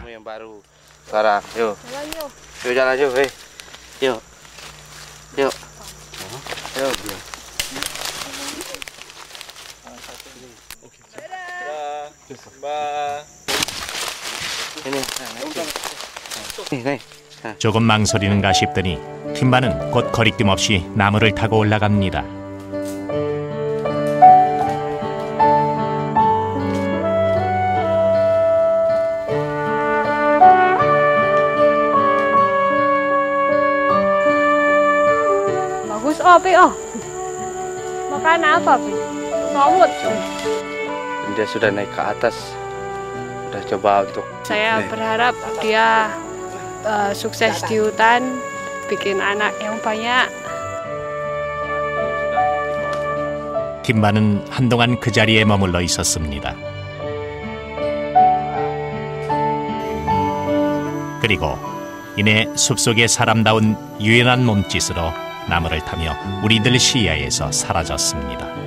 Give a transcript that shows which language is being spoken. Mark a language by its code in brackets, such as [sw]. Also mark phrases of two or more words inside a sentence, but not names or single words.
[id] Sekarang, yuk. Yuk jalan yuk, hei. Yuk. Yuk. Yuk. Ini. [ko] 조금 망설이는가 싶더니 킴바는 곧 거리낌 없이 나무를 타고 올라갑니다. [id] Pi, makan apa, Pi? Somut. Dia sudah naik ke atas, sudah coba untuk. Saya berharap dia sukses di hutan, bikin anak yang banyak. [ko] 킴바는 한동안 그 자리에 머물러 있었습니다. 그리고 이내 숲속의 사람다운 유연한 몸짓으로 나무를 타며 우리들 시야에서 사라졌습니다.